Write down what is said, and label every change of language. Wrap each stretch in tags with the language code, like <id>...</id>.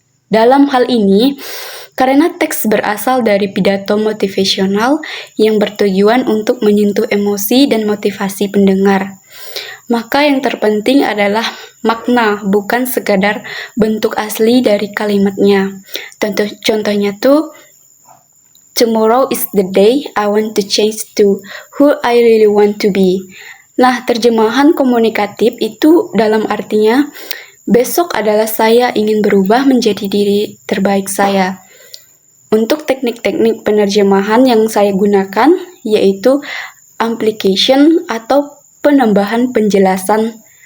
<id>Dalam hal ini, karena teks berasal dari pidato motivasional yang bertujuan untuk menyentuh emosi dan motivasi pendengar, maka yang terpenting adalah makna, bukan sekadar bentuk asli dari kalimatnya. Contohnya tuh,</id> <en>tomorrow is the day I want to change to who I really want to be.</en> <id>Nah, terjemahan komunikatif itu dalam artinya, besok adalah saya ingin berubah menjadi diri terbaik saya. Untuk teknik-teknik penerjemahan yang saya gunakan, yaitu amplification atau penambahan penjelasan.</id>